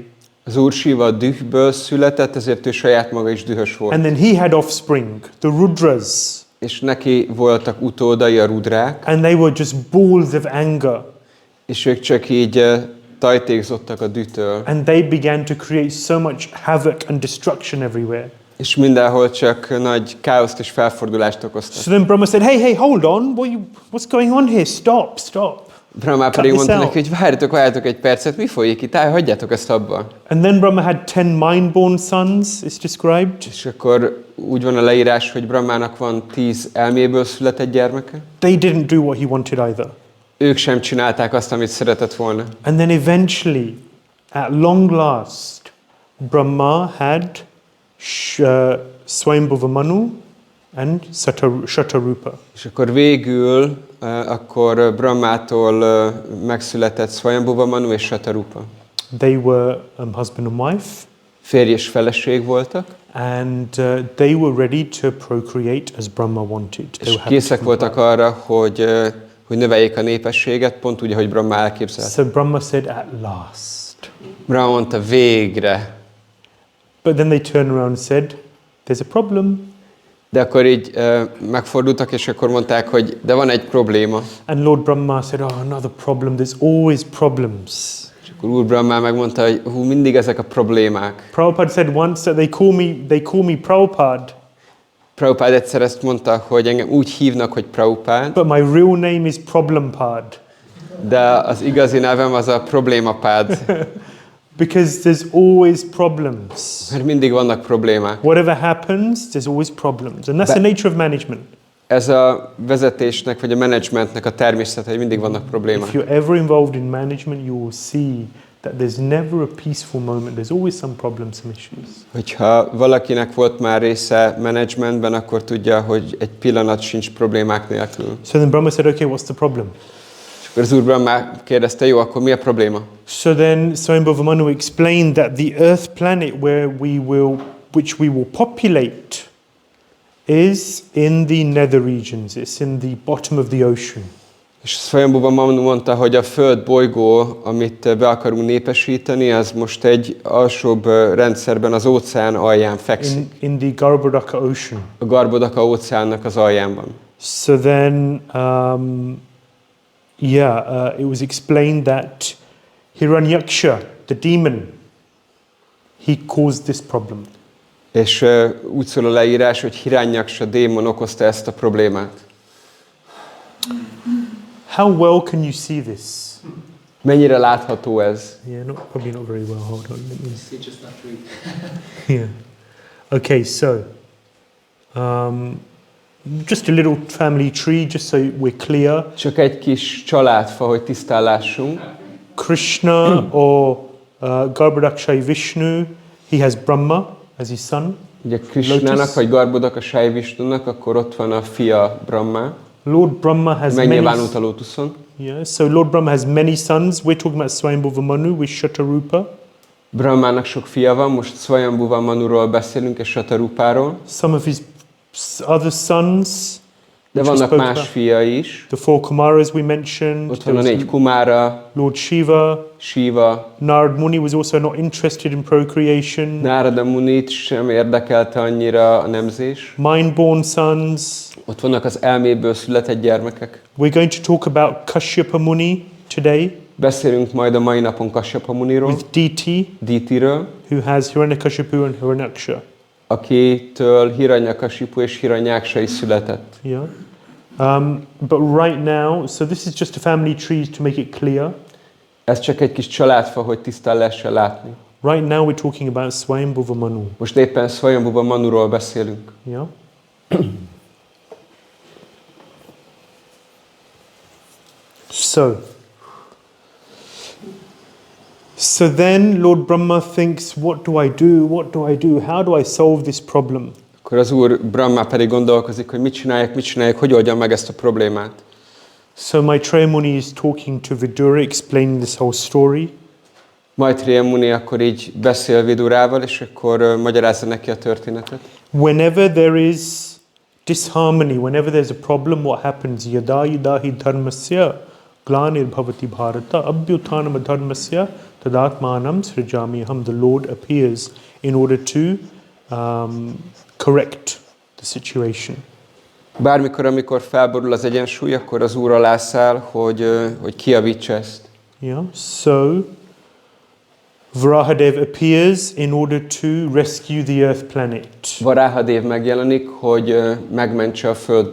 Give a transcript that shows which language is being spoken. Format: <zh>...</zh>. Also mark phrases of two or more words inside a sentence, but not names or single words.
<hu>Az Úr Shiva a dühből született, ezért ő saját maga is dühös volt.</hu> <en>And then he had offspring, the Rudras.</en> <hu>És neki voltak utódai, a rudrák.</hu> <en>And they were just balls of anger.</en> <hu>És ők csak így tajtékzottak a dühtől.</hu> <en>And they began to create so much havoc and destruction everywhere.</en> <hu>És mindenhol csak nagy káoszt és felfordulást okoztak.</hu> <en>So then Brahma said, hey, hold on, what's going on here? Stop.</en> <hu>Brahma pedig mondta neki, hogy várjatok egy percet, mi folyik itt? Hagyjátok ezt abba.</hu> <en>And then Brahma had 10 mind-born sons, it's described.</en> <hu>És akkor úgy van a leírás, hogy Brahmának van 10 elméből született gyermeke.</hu> <en>They didn't do what he wanted either.</en> <hu>Ők sem csinálták azt, amit szeretett volna.</hu> <en>And then eventually, at long last, Brahma had Swayambhuva Manu and Shatarupa.</en> <hu>És akkor végül, akkor Brahmától megszületett Swayambhuva Manu és Shatarupa.</hu> <en>They were husband and wife.</en> <hu>Férj és feleség voltak.</hu> <en>And they were ready to procreate as Brahma wanted.</en> <hu>És készek voltak arra, hogy növeljék a népességet, pont úgy, ahogy Brahma elképzelte.</hu> <en>So Brahma said, at last.</en> <hu>Brahma mondta, végre.</hu> <en>But then they turned around and said, there's a problem.</en> <hu>De akkor így megfordultak, és akkor mondták, hogy de van egy probléma.</hu> <en>And Lord Brahma said, oh, another problem, there's always problems.</en> <hu>És akkor Úr Brahma megmondta, hogy mindig ezek a problémák.</hu> <en>Prabhupada said once that they call me Prabhupada.</en> <hu>Prabhupada egyszer ezt mondta, hogy engem úgy hívnak, hogy Prabhupada.</hu> <en>But my real name is Problempad.</en> <hu>De az igazi nevem az a problémapád.</hu> <en>Because there's always problems.</en> <hu>Mert mindig vannak problémák.</hu> <en>Whatever happens, there's always problems. And that's the nature of management.</en> <hu>Ez a vezetésnek vagy a menedzsmentnek a természete, hogy mindig vannak problémák.</hu> <en>If you're ever involved in management, you will see that there's never a peaceful moment. There's always some problems, some issues.</en> <hu>Hogyha valakinek volt már része menedzsmentben, akkor tudja, hogy egy pillanat sincs problémák nélkül.</hu> <en>So then Brahma said, okay, what's the problem?</en> <hu>És akkor az Úr Brahma kérdezte, jó, akkor mi a probléma?</hu> <en>So then Swayambhuva Manu explained that the Earth planet which we will populate is in the nether regions. It's in the bottom of the ocean.</en> <hu>És Swayambhuva Manu mondta, hogy a Föld bolygó, amit be akarunk népesíteni, az most egy alsóbb rendszerben az óceán alján fekszik.</hu> <en>In the Garbhodaka Ocean.</en> <hu>A Garbhodaka óceánnak az aljánban.</hu> <en>So then, it was explained that Hiranyaksha, the demon, he caused this problem.</en> <hu>És úgy szól a leírás, hogy Hiranyaksha démon okozta ezt a problémát.</hu> <en>How well can you see this?</en> <hu>Mennyire látható ez?</hu> <en>Yeah, probably not very well. Hold on. Let me See, just not read. Yeah. Okay, so just a little family tree, just so we're clear.</en> <hu>Csak egy kis családfa, hogy tisztán lássunk.</hu> <en>Krishna or Garbhodakshai Vishnu, he has Brahma as his son.</en> <hu>Ugye Krishnának vagy Garbhodakshai Vishnunak, akkor ott van a fia Brahma.</hu> <en>Lord Brahma has</en> <hu>megnyilvánult a lótuszon.</hu> <en>Yeah, so Lord Brahma has many sons. We're talking about Swayambhuva Manu with Shatarupa.</en> <hu>Brahmának sok fia van, most Swayambhuva Manuról beszélünk és Shatarupáról.</hu> <en>Some of his other sons.</en> <hu>De vannak más fiai is.</hu> <en>The 4 Kumaras we mentioned.</en> <hu>Ott van a 4 Kumara.</hu> <en>Lord Shiva. Narad Muni was also not interested in procreation.</en> <hu>Narada Munit sem érdekelte annyira a nemzés.</hu> <en>Mind-born sons.</en> <hu>Ott vannak az elméből született gyermekek.</hu> <en>We're going to talk about Kashyapa Muni today.</en> <hu>Beszélünk majd a mai napon Kashyapa Muniról.</hu> <en>With</en> <hu>Diti-ről.</hu> <en>Who has Hiranyakashipu and Hiranyaksha.</en> <hu>Akitől Hiranyakashipu és Hiranyaksha is született.</hu> <en>Yeah. But right now, so this is just a family tree to make it clear.</en> <hu>Ez csak egy kis családfa, hogy tisztán lehessen látni.</hu> <en>Right now we're talking about Swayambhuva Manu.</en> <hu>Most éppen Swayambhuva Manuról beszélünk.</hu> <en>Yeah. So then Lord Brahma thinks, what do I do? What do I do? How do I solve this problem?</en> <hu>Akkor az Úr Brahma pedig gondolkozik, hogy mit csináljak, hogy oldjam meg ezt a problémát.</hu> <en>So Maitreya Muni is talking to Vidura, explaining this whole story.</en> <hu>Maitreya Muni akkor így beszél Vidurával, és akkor magyarázza neki a történetet.</hu> <en>Whenever there is disharmony, whenever there's a problem, what happens?</en> <sa>यदा हि धर्मस्य ग्लानिर् भवति भारत अभ्युत्थानम् धर्मस्य तदात्मानं सृजाम्यहम्.</sa> <en>The Lord appears in order to correct the situation.</en> <hu>Bármikor, amikor felborul az egyensúly, akkor az Úr alá száll, hogy kijavítsa ezt.</hu> <en>Yeah. So Varahadev appears in order to rescue the Earth planet.</en> <hu>Varahadev megjelenik, hogy megmentse a Föld bolygót.</hu>